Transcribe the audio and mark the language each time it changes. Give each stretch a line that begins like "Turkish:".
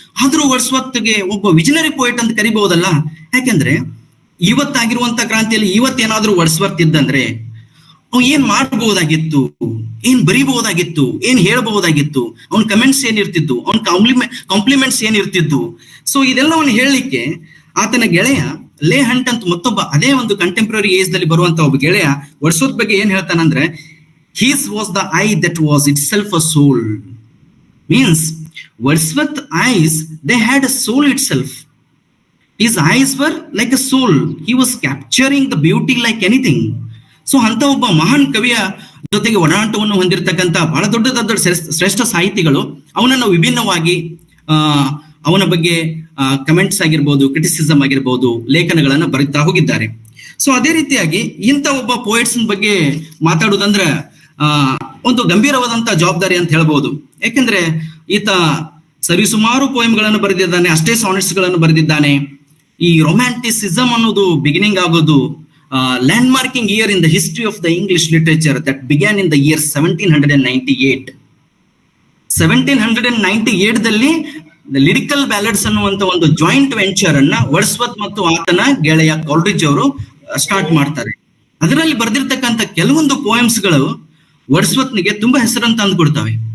Kannada: ಆದ್ರೂ ವರ್ಡ್ಸ್ವರ್ತ್ಗೆ ಒಬ್ಬ visionary poet ಅಂತ ಕರಿಬಹುದಲ್ಲ. ಯಾಕೆಂದ್ರೆ ಇವತ್ತಾಗಿರುವಂತ ಕ್ರಾಂತಿಯಲ್ಲಿ ಇವತ್ತೇನಾದ್ರೂ ವರ್ಡ್ಸ್ವರ್ತ್ ಇದ್ದಂದ್ರೆ ಅವ್ನು ಏನ್ ಮಾಡಬಹುದಾಗಿತ್ತು, ಏನ್ ಬರೀಬಹುದಾಗಿತ್ತು, ಏನ್ ಹೇಳಬಹುದಾಗಿತ್ತು, ಅವ್ನ ಕಮೆಂಟ್ಸ್ ಏನಿರ್ತಿದ್ದು, ಅವ್ನ ಕಾಂಪ್ಲಿಮೆಂಟ್ಸ್ ಏನಿರ್ತಿದ್ದು. ಸೊ ಇದೆಲ್ಲವನ್ನು ಹೇಳಲಿಕ್ಕೆ ಆತನ ಗೆಳೆಯ ಲೇ ಹಂಟ್ ಅಂತ ಮತ್ತೊಬ್ಬ ಅದೇ ಒಂದು ಕಂಟೆಂಪ್ರರಿ ಏಜ್ ದಲ್ಲಿ ಬರುವಂತ ಒಬ್ಬ ಗೆಳೆಯ ವರ್ಡ್ಸ್ವರ್ತ್ ಬಗ್ಗೆ ಏನ್ ಹೇಳ್ತಾನಂದ್ರೆ,
English: his was the eye that was itself a soul. Means Wordsworth eyes, they had a soul itself. His eyes were like a soul. He was capturing the beauty like anything.
Kannada: So ಅಂತ ಒಬ್ಬ ಮಹಾನ್ ಕವಿಯ ಜೊತೆಗೆ ಒಡನಾಟವನ್ನು ಹೊಂದಿರತಕ್ಕಂತ ಬಹಳ ದೊಡ್ಡ ಶ್ರೇಷ್ಠ ಸಾಹಿತಿಗಳು ಅವನನ್ನು ವಿಭಿನ್ನವಾಗಿ ಅವನ ಬಗ್ಗೆ ಕಮೆಂಟ್ಸ್ ಆಗಿರ್ಬೋದು, ಕ್ರಿಟಿಸಿಸಮ್ ಆಗಿರ್ಬೋದು, ಲೇಖನಗಳನ್ನು ಬರೀತಾ ಹೋಗಿದ್ದಾರೆ. ಸೊ ಅದೇ ರೀತಿಯಾಗಿ ಇಂಥ ಒಬ್ಬ ಪೋಯೆಟ್ಸ್ ಬಗ್ಗೆ ಮಾತಾಡುವುದಂದ್ರೆ ಒಂದು ಗಂಭೀರವಾದಂತ ಜವಾಬ್ದಾರಿ ಅಂತ ಹೇಳ್ಬೋದು. ಯಾಕೆಂದ್ರೆ ಈತ ಸರಿಸುಮಾರು ಪೋಯಮ್ಗಳನ್ನು ಬರೆದಿದ್ದಾನೆ, ಅಷ್ಟೇ ಸಾನೆಟ್ಸ್ ಗಳನ್ನು ಬರೆದಿದ್ದಾನೆ. ಈ ರೊಮ್ಯಾಂಟಿಸಿಸಮ್ ಅನ್ನೋದು ಬಿಗಿನಿಂಗ್ ಆಗೋದು
English: landmarking year in the history of the English literature that began in the year 1798.
Kannada: 1798 ದಲ್ಲಿ ದ ಲಿರಿಕಲ್ ಬ್ಯಾಲಡ್ಸ್ ಅನ್ನುವಂತ ಒಂದು ಜಾಯಿಂಟ್ ವೆಂಚರ್ ಅನ್ನ ವರ್ಡ್ಸ್ವರ್ತ್ ಮತ್ತು ಆತನ ಗೆಳೆಯ ಕಾಲ್ರಿಡ್ಜ್ ಅವರು ಸ್ಟಾರ್ಟ್ ಮಾಡ್ತಾರೆ. ಅದರಲ್ಲಿ ಬರೆದಿರ್ತಕ್ಕಂಥ ಕೆಲವೊಂದು ಪೋಯಮ್ಸ್ ಗಳು ವರ್ಡ್ಸ್ವರ್ತ್ನಿಗೆ ತುಂಬಾ ಹೆಸರನ್ನು ತಂದು ಕೊಡ್ತವೆ.